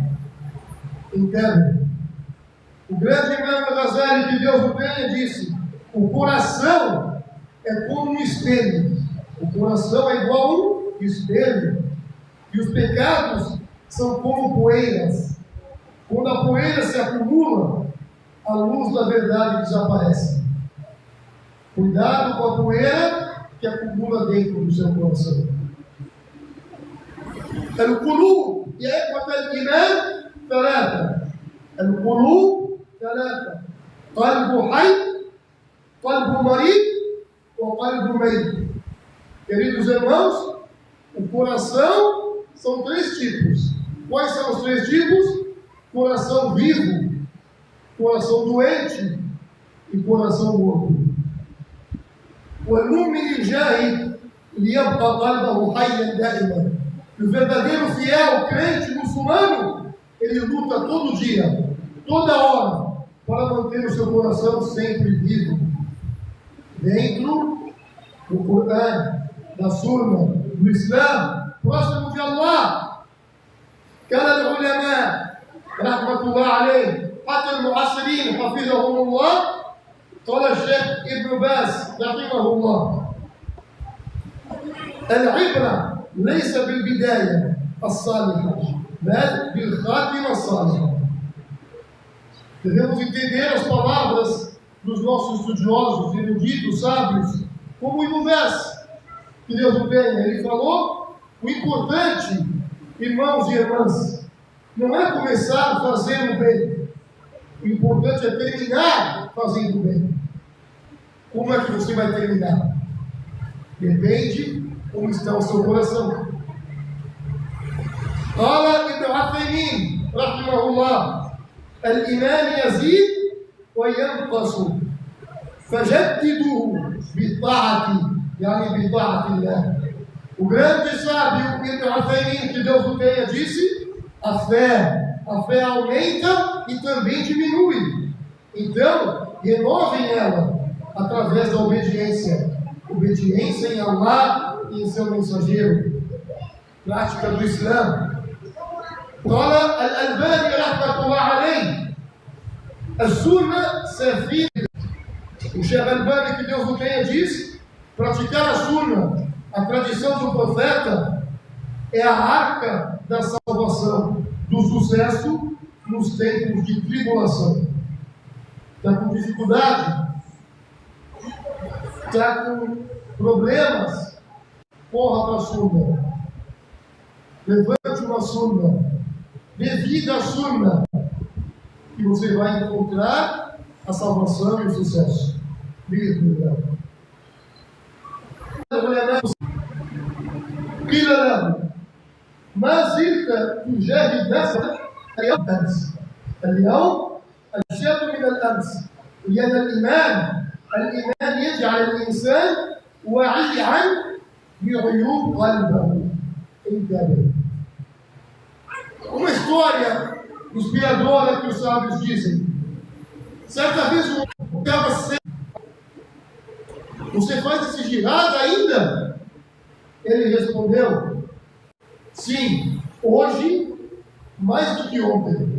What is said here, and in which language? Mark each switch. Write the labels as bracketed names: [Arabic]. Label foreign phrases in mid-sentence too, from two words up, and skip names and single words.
[Portuguese] Entende? O grande Imam Ghazali, que Deus o tenha, disse: o coração é como um espelho. O coração é igual a um espelho. E os pecados são como poeiras. Quando a poeira se acumula, a luz da verdade desaparece. Cuidado com a poeira que acumula dentro do seu coração. [Arabic] القلوب يا إخوة الإيمان ثلاثة. القلوب ثلاثة: قلب حي، قلب مريض وقلب ميت. [Portuguese] Queridos irmãos, o coração são três tipos. Quais são os três tipos? Coração vivo, coração doente e coração morto. [Arabic] والمؤمن الجاهد ليبقى قلبه حيا دائما. [Portuguese] O verdadeiro fiel crente muçulmano, ele luta todo dia, toda hora, para manter o seu coração sempre vivo, dentro do Corão, da Sunna, do Islã, próximo de Allah. [Arabic] كان العلماء رحمة الله عليه حتى المعاصرين حفظهم الله. قال الشيخ ابن باز رحمه الله: العبرة ليس بالبداية الصالحة بل بالخاتمة الصالحة. [Portuguese] Devemos entender as palavras dos nossos estudiosos, eruditos, sábios, como o verso que Deus o tenha. Ele falou: o importante, irmãos e irmãs, não é começar fazendo o bem. O importante é terminar fazendo o bem. Como é que você vai terminar? Depende como está o seu coração. [Arabic] قال ابن عثيمين رحمه الله: الإيمان يزيد وينقص فجددوه بالطاعة يعني بطاعة الله. [Portuguese] O grande sábio Ibn Uthaymin, que Deus o tenha, disse: a fé aumenta e também diminui. Então, renovem ela através da obediência. Obediência em Allah e em seu mensageiro. Prática do Islã. [Arabic] قال الألباني رحمة الله عليه: السنة سفينة. [Portuguese] O Sheikh Albani, que Deus o tenha, diz: praticar a sunna, a tradição do profeta, é a arca da salvação, do sucesso nos tempos de tribulação. Está com dificuldade? Está com problemas? Corra para a sunna. Levante uma sunna. Dê vida à sunna. E você vai encontrar a salvação e o sucesso. [Arabic] قيل له: ما زلت تجاهد نفسك اليوم أمس. اليوم أشد من الأمس. لأن الإيمان يجعل الإنسان واعيا بعيوب قلبه. انتبه. [Portuguese] Uma história inspiradora que os sábios dizem. Certa vez um estava sendo: você faz esse jihad ainda? Ele respondeu: sim, hoje mais do que ontem.